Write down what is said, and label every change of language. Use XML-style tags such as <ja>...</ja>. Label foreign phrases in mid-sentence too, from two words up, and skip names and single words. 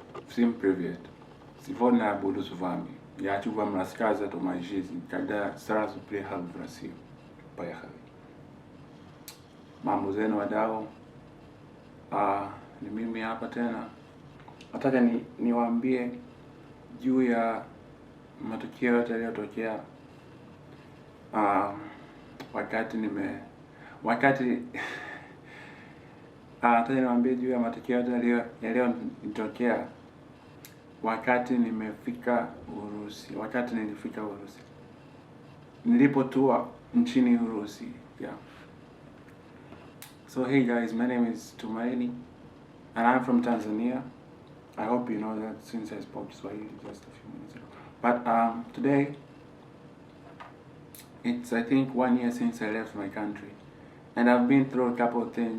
<ru>Всем привет! Сегодня я буду с вами. Я хочу вам рассказать о моей жизни, когда я сразу приехал в Россию. Поехали.</ru> <sw>Mambo zenu wadau, ni mimi hapa tena. Nataka niwaambie juu ya matukio yote yaliyotokea nataka niwaambie juu ya matukio yote yaliyotokea wakati nilifika Urusi. Nilipotua nchini Urusi.</sw> <en>Yeah. So hey guys, my name is Tumaini and I'm from Tanzania. I hope you know that since I spoke Swahili just a few minutes ago. But today it's I think 1 year since I left my country, and I've been through a couple of things.</en>